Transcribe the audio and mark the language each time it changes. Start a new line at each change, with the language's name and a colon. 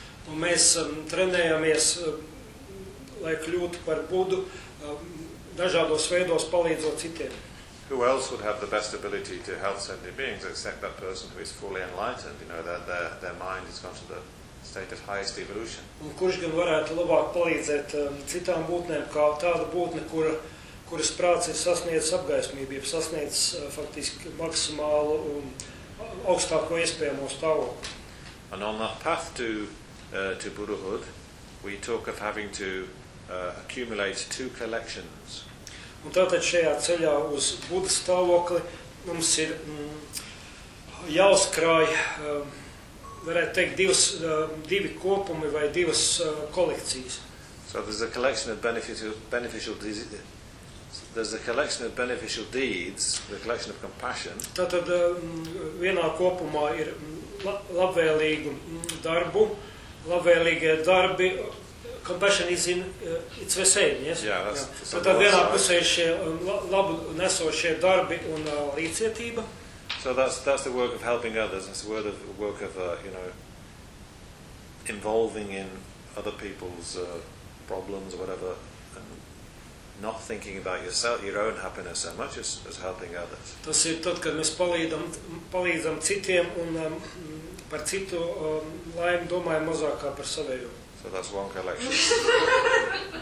Latvian: Un mēs trenējamies, lai kļūtu par Buddhu, dažādos veidos palīdzot citiem.
English: Who else would have the best ability to help sentient beings except that person who is fully enlightened, you know, that their mind has gone to the state of highest evolution.
Latvian: Un kurš gan varētu labāk palīdzēt citām būtnēm, kā tāda būtne, kuras prāts ir sasniedzis apgaismību, jeb sasniedzis faktiski maksimālu un augstāko iespējamo stāvokli.
English: And on that path to Buddhahood, we talk of having to accumulate two collections.
Latvian: Un tātad šajā ceļā uz Buddha stāvokli mums ir jāuzkrāj, varētu teikt, divi kopumi vai divas kolekcijas.
English: So there's a collection of beneficial deeds, the collection of compassion.
Latvian: Tātad vienā kopumā ir labvēlīgu darbu, labvēlīgie darbi.
English: Compassion is in its the same, yes? Yeah,
Latvian: tad vienā pusē ir šie labu nesošie darbi un līdzietība.
English: So that's the work of helping others. It's the work of, you know, involving in other people's problems or whatever, and not thinking about yourself, your own happiness so much as helping others.
Latvian: Tas ir tad, kad mēs palīdzam citiem un par citu laimi domājam mazāk kā par savējo.
English: So that's one collection.